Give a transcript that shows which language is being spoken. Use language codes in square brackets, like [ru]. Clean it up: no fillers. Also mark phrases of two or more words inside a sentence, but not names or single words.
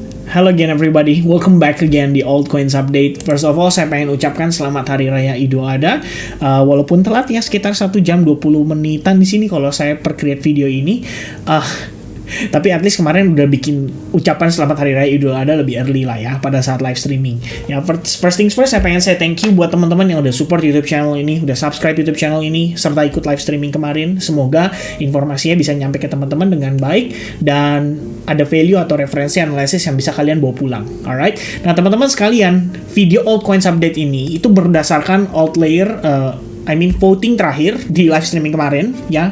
[en] Hello again everybody, welcome back again di Altcoins Update. First of all, [id] saya pengen ucapkan selamat Hari Raya Idul Adha. Walaupun telat ya, sekitar 1 jam 20 menitan di sini kalau saya per-create video ini. Tapi [en] at least [id] kemarin udah bikin ucapan selamat Hari Raya Idul Adha lebih early lah ya pada saat live streaming. [en] Ya first things first, [id] saya pengen [en] say thank you [id] buat teman-teman yang udah support YouTube channel ini, udah subscribe YouTube channel ini, serta ikut live streaming kemarin. Semoga informasinya bisa nyampe ke teman-teman dengan baik dan ada value atau referensi analisis yang bisa kalian bawa pulang. [en] Alright. [id] Nah teman-teman sekalian, video Altcoins Update ini itu berdasarkan Altlayer voting terakhir di live streaming kemarin ya.